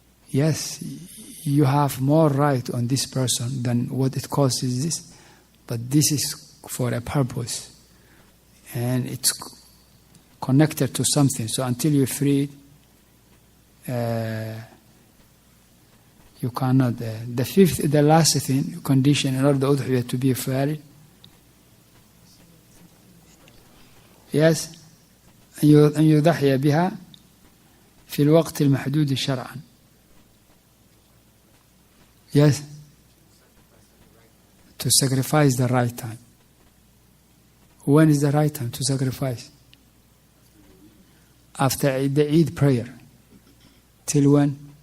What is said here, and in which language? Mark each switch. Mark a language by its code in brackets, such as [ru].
[en] Yes, you have more right on this person than what it costs is this, but this is for a purpose. And it's connected to something. So until you're freed, you cannot. The last thing, condition in order the Udhiyah to be valid. [ar] Yes, أن يضحي بها في الوقت المحدود شرعا. [en] Yes, to sacrifice the right time. When is the right time to sacrifice? After the Eid prayer. Till when?